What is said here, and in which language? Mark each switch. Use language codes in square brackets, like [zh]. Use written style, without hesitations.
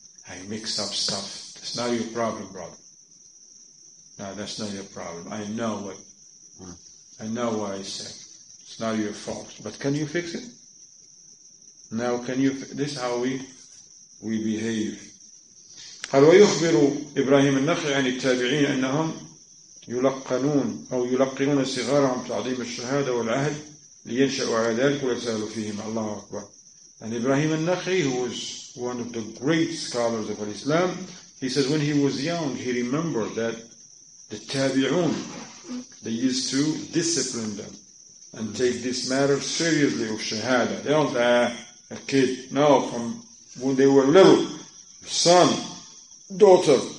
[en] I mixed up stuff. That's not your problem, brother. No, that's not your problem. I know what I said. It's not your fault. But can you fix it? Now, this is how we behave. [ar] قال ويخبر إبراهيم النخعي عن التابعين أنهم يلقنون صغارهم تعظيم الشهادة والعهد لينشأوا على ذلك ويسألوا فيهم. الله أكبر. [en] And Ibrahim al-Nakhi, who was one of the great scholars of Islam, he says when he was young, he remembered that the tabi'un, they used to discipline them and take this matter seriously of shahada. They don't, a kid. No, from when they were little, son, daughter,